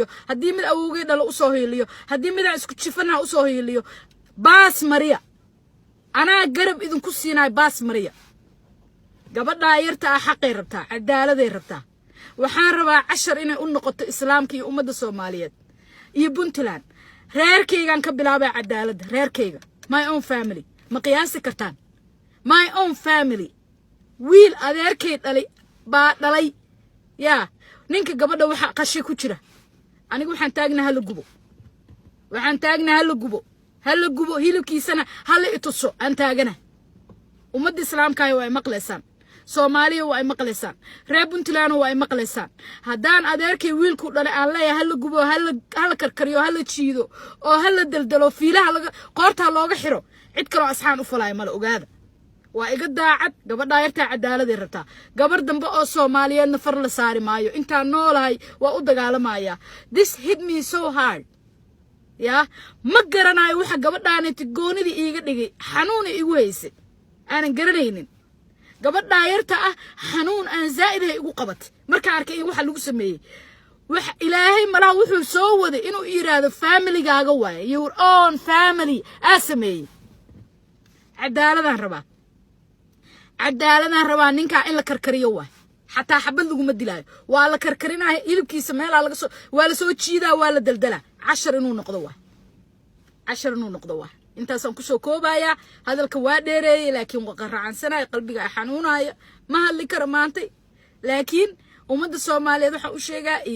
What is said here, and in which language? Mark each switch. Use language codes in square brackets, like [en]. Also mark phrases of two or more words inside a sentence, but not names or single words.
[so] haddii mid awowgay dhalo usoo hiiliyo haddii midaan isku jifanaha usoo hiiliyo baas mariya anaa garab idinku siinaay baas mariya gabadhaa yarta ah xaqay rabtaa cadaaladay rabtaa waxaan rabaa cashar inay u noqoto islaamka iyo ummadda Soomaaliyeed iyo Puntland reerkaygan ka bilaabay cadaaladda reerkayga [en] my own family [so] ma qiyaasi kartaan [en] my own family [so] wiil adeerkay dhalay baa dhalay yaa ninka gabadha waxa qashi ku jira anigu waxaan taagnaa hala gubo hilibkiisana hala ituso aan taagana ummadda islaamka ay maqleysaan Soomaaliya way maqleysaan reer Puntland way maqleysaan hadaan adeerkay wiilku dhalay aan leeyahay hala gubo hala karkariyo hala jiido oo hala daldalo fiilaha laga qoorta looga xiro cid kale oo asxaan u falay mala ogaada waa iga daacad gabadha yarta cadaalad ay rabtaa gabar dambe oo Soomaaliyeed nafar la saari maayo inta noolahay waa u dagaalamaya [en] this hit me so hard [so] ya ma garanayo waxa gabadhaanay goonidii iiga dhigay xanuun igu haysay aanan garanaynin gabadha yarta ah xanuun aan zaid ah igu qabatay marka arkay waxa lagu sameeyay wax ilaahay malaha wuxuu soo waday inuu yiraahdo family-gaaga waay [en] your own family [so] asamay cadaaladaan rabaa ninka in la karkariyo waay xataa xabad lagu ma dilaayo waa la karkarinahay ilibkiisa meel laga soo waa la soo jiidaa waa la daldala 10 inuu noqdo waay intaasaan ku soo koobaya hadalka waa dheereeyay laakiin waa qaraacansanay qalbiga xanuunaya ma hadli karo maantay laakiin ummadda Soomaaliyeed waxa uu sheegaa iyo